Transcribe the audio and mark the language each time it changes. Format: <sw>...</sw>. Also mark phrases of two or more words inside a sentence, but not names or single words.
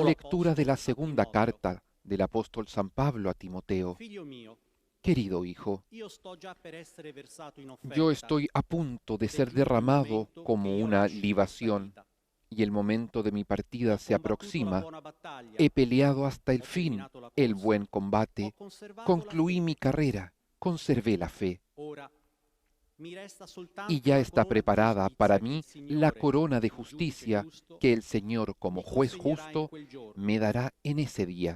<es>Lectura de la</es> <it>apostolo a</it> <es>segunda Timoteo. carta del apóstol San Pablo a Timoteo.</es> <it>Figlio mio,</it> <es>Querido hijo,</es> <it>io sto già per essere versato in offerta.</it> <es>yo estoy a punto de ser derramado como una libación, y el momento de mi partida se aproxima. He peleado hasta el fin el buen combate, concluí mi carrera, conservé la fe, y ya está preparada para mí la corona de justicia que el Señor, como juez justo, me dará en ese día.</es>